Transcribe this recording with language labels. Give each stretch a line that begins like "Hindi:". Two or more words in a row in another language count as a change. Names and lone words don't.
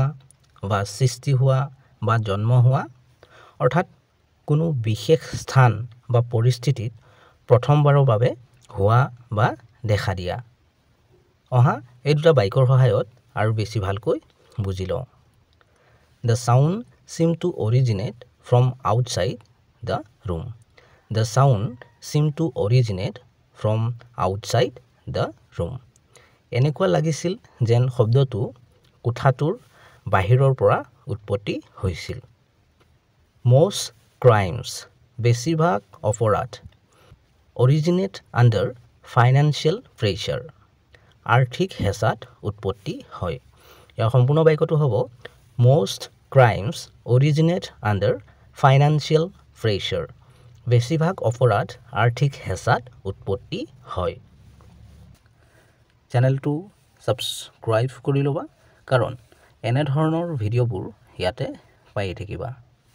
Assamese: বা সৃষ্টি হোৱা বা জন্ম হোৱা অৰ্থাৎ কোনো বিশেষ স্থান বা পৰিস্থিতিত প্ৰথমবাৰৰ বাবে হোৱা বা দেখা দিয়া অহা এই দুটা বাক্যৰ সহায়ত আৰু বেছি ভালকৈ বুজি লওঁ
English: The sound seemed to originate from outside the room. The sound seemed to originate from outside the room.
Assamese: এনেকুৱা লাগিছিল যেন শব্দটো কোঠাটোৰ বাহিৰৰ পৰা উৎপত্তি হৈছিল
English: Most crimes
Assamese: বেছিভাগ অপৰাধ
English: originate under financial pressure
Assamese: আৰ্থিক হেঁচাত উৎপত্তি হয় ইয়াৰ সম্পূৰ্ণ বাক্যটো হ'ব
English: Most crimes originate under financial pressure
Assamese: বেছিভাগ অপৰাধ আৰ্থিক হেঁচাত উৎপত্তি হয় চেনেলটো সাবস্ক্ৰাইব কৰি ল'বা কাৰণ এনে ধৰণৰ ভিডিঅ'বোৰ ইয়াতে পাই থাকিবা